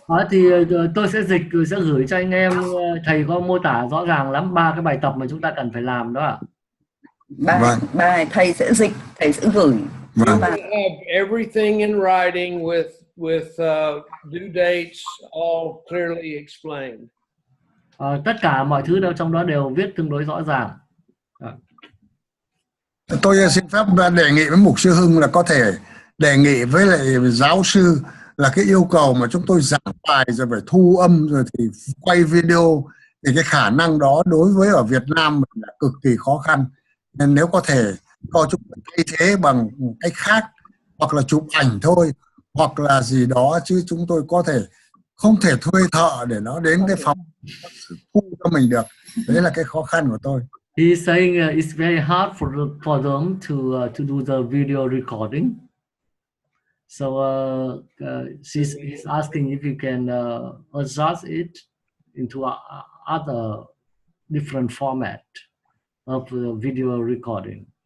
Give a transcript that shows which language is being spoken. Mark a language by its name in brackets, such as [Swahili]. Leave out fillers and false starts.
[Vietnamese] Thì tôi sẽ dịch rồi sẽ gửi cho anh em. Thầy có mô tả rõ ràng lắm 3 cái bài tập mà chúng ta cần phải làm đó ạ. Bài thầy sẽ dịch, thầy sẽ gửi. [English] You have everything in writing with due dates all clearly explained. [Vietnamese] Tất cả mọi thứ đâu trong đó đều viết tương đối rõ ràng. Tôi xin phép đề nghị với mục sư Hưng là có thể đề nghị với lại giáo sư là cái yêu cầu mà chúng tôi giảng bài rồi phải thu âm rồi thì quay video thì cái khả năng đó đối với ở Việt Nam là cực kỳ khó khăn. Nên nếu có thể cho chúng ta thay thế bằng cách khác, hoặc là chụp ảnh thôi, hoặc là gì đó, chứ chúng tôi có thể không thể thuê thợ để nó đến cái phòng thu cho mình được. Đấy là cái khó khăn của tôi. [English] He's saying it's very hard for them to do the video recording. So he's asking if you can adjust it into other different format of video recording.